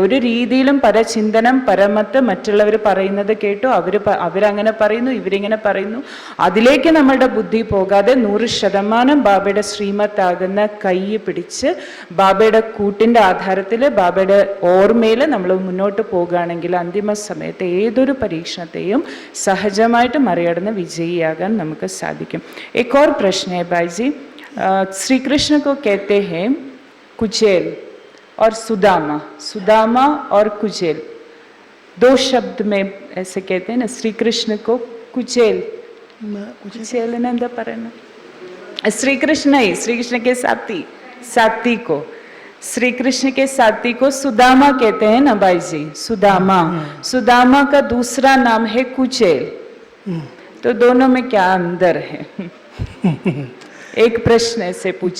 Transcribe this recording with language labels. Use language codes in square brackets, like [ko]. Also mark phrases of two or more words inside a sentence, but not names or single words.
[ml] ഒരു രീതിയിലും പരചിന്തനം പരമത്ത് മറ്റുള്ളവർ പറയുന്നത് കേട്ടു, അവരങ്ങനെ പറയുന്നു ഇവരിങ്ങനെ പറയുന്നു, അതിലേക്ക് നമ്മളുടെ ബുദ്ധി പോകാതെ 100% ബാബയുടെ ശ്രീമത്താകുന്ന കൈ പിടിച്ച് ബാബയുടെ കൂട്ടിൻ്റെ ആധാരത്തിൽ ബാബയുടെ ഓർമ്മയിൽ നമ്മൾ മുന്നോട്ട് പോകുകയാണെങ്കിൽ അന്തിമ സമയത്ത് ഏതൊരു പരീക്ഷണത്തെയും സഹജമായിട്ട് മറികടന്ന് വിജയിയാകാൻ നമുക്ക് സാധിക്കും. [hi] एक और प्रश्न है भाई जी, श्री कृष्ण को कहते हैं कुचेल और सुदामा, सुदामा और कुचेल, दो शब्द में ऐसे कहते हैं ना. श्री कृष्ण को कुचेल, कुचेल ने [ml] എന്താ പറയുന്നത്? [hi] श्री कृष्ण ही, श्री कृष्ण के साथी को, श्री कृष्ण के साथी को सुदामा कहते हैं ना भाई जी. सुदामा, सुदामा का दूसरा नाम है कुचेल. तो दोनों में क्या अंदर है? एक प्रश्न ऐसे पूछा.